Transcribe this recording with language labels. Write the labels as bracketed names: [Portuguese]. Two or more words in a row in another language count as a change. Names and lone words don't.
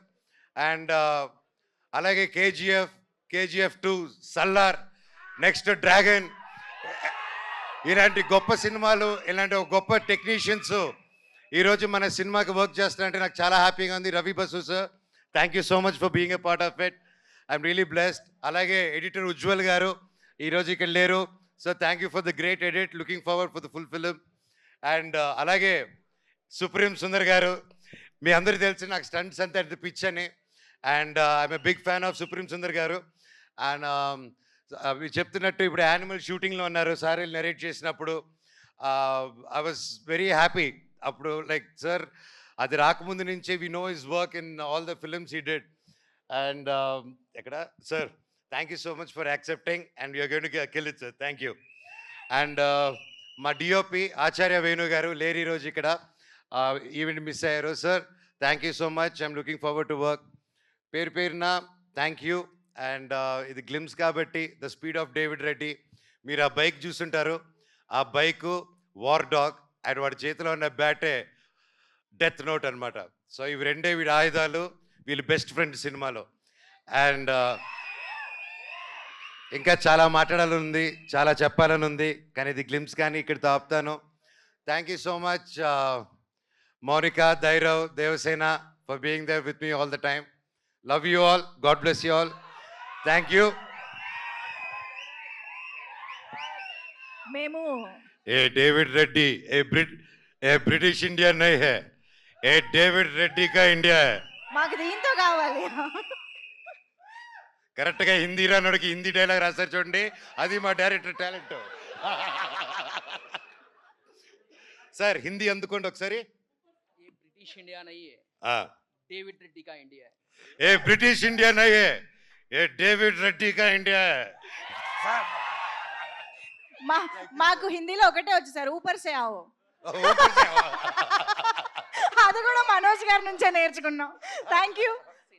[Telugu] అండ్ అలాగే కేజీఎఫ్ 2, సల్లార్, నెక్స్ట్ డ్రాగన్, ఇలాంటి గొప్ప సినిమాలు, ఇలాంటి ఒక గొప్ప టెక్నీషియన్స్ ఈరోజు మన సినిమాకి వర్క్ చేస్తున్నారంటే నాకు చాలా హ్యాపీగా ఉంది. [English] రవి బసు సార్, thank you so much for being a part of it, I'm really blessed. [Telugu] అలాగే ఎడిటర్ ఉజ్వల్ గారు ఈరోజు ఇక్కడ లేరు, [English] so thank you for the great edit, looking forward for the full film. [Telugu] అండ్ అలాగే సుప్రీం సుందర్ గారు, మీ అందరికీ తెలిసి నాకు స్టంట్స్ అంతా పిచ్ అని, [English] and I'm a big fan of [Telugu] సుప్రీం సుందర్ గారు. అండ్ మీరు చెప్తున్నట్టు ఇప్పుడు యానిమల్ షూటింగ్లో ఉన్నారు సార్, నరేట్ చేసినప్పుడు [English] I was very happy. అప్పుడు లైక్ సార్ [Telugu] అది రాకముందు నుంచే [English] we know his work in all the films he did. అండ్ ఎక్కడ సార్, thank you so much for accepting and you're going to kill it sir, thank you. [Telugu] అండ్ మా డిఓపి ఆచార్య వేణు గారు లేరు ఈరోజు ఇక్కడ, [English] event miss [Telugu] అయ్యారు. [English] sir thank you so much, I'm looking forward to work. పేరున thank you. [Telugu] అండ్ ఇది గ్లిమ్స్ కాబట్టి [English] the speed of David Reddy, [Telugu] మీరు ఆ బైక్ చూస్తుంటారు, ఆ బైకు వార్ డాగ్, అండ్ వాడి చేతిలో ఉన్న బ్యాటే డెత్ నోట్ అన్నమాట. సో ఇవి రెండే వీడి ఆయుధాలు, వీళ్ళు [English] best friend [Telugu] సినిమాలో. అండ్ ఇంకా చాలా మాట్లాడాలని ఉంది, చాలా చెప్పాలని ఉంది, కానీ ఇది గ్లిమ్స్ కానీ ఇక్కడితో ఆపుతాను. [English] thank you so much Mounika, Dhairav, Devasena for being there with me all the time. love you all, God bless you all. Thank you. [Telugu] మేము [Hindi] ये डेविड रेड्डी ये ब्रिटिश इंडिया नहीं है, ये डेविड रेड्डी का इंडिया है. [Telugu] మాకు దీంతో కావాలి. కరెక్ట్గా హిందీ రానోడికి హిందీ డైలాగ్ రాస్తారు చూడండి, అది మా [English] director talent. [Telugu] సార్ హిందీ అందుకోండి ఒకసారి. [Hindi] ये ब्रिटिश इंडिया नहीं है, डेविड रेड्डी का इंडिया है. ये ब्रिटिश इंडिया नहीं है, ये डेविड रेड्डी का इंडिया है. [Telugu] మాకు హిందీలో ఒకటే వచ్చు సార్, [Hindi] ऊपर से आओ. [Telugu] అది కూడా మనోజ్ గారి నుంచే నేర్చుకున్నాం. [English] thank you.